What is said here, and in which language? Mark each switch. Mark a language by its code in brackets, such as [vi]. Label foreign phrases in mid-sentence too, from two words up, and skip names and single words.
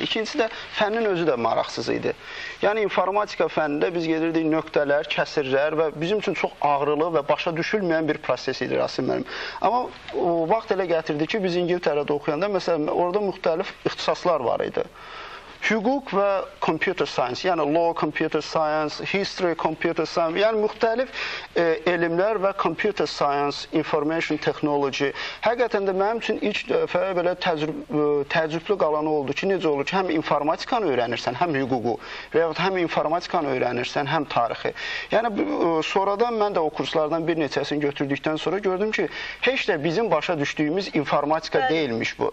[az] İkincisi də fənnin özü də maraqsız idi. Yəni informatika fənnində biz gedirdik nöqtələr, kəsirlər və bizim üçün çox ağrılı və başa düşülməyən bir proses idi Rasim mənim. Amma o vaxt elə gətirdi ki, biz İngiltərədə oxuyanda məsələn orada müxtəlif ixtisaslar var idi. Hüquq və [en] computer science, yəni law, computer science, history, computer science, [az] yəni müxtəlif elmlər və [en] computer science, information technology. [az] Həqiqətən də mənim üçün ilk dəfə belə təəccüblü qalanı oldu ki, necə olur ki, həm informatikanı öyrənirsən, həm hüququ və yaxud həm informatikanı öyrənirsən, həm tarixi. Yəni sonradan mən də o kurslardan bir neçəsini götürdükdən sonra gördüm ki, heç də bizim başa düşdüyümüz informatika deyilmiş bu.